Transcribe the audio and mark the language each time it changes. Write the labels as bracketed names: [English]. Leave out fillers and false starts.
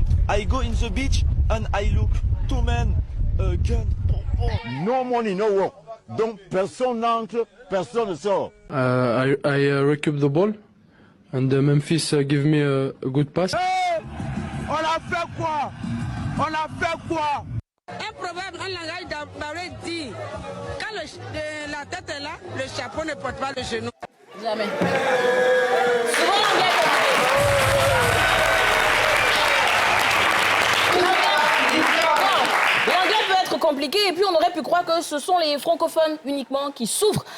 [English] I go in the beach and I look 2 men, a gun. No money, no work. [French] Donc personne n'entre, personne ne sort. [English] I recoup the ball and Memphis give me a good pass. [French] Hey, on a fait quoi? On a fait quoi? Un proverbe en langage d'Ambaoulé dit quand la tête est là, le chapeau ne porte pas le genou. Jamais. Souvent l'anglais peut être compliqué et puis on aurait pu croire que ce sont les francophones uniquement qui souffrent.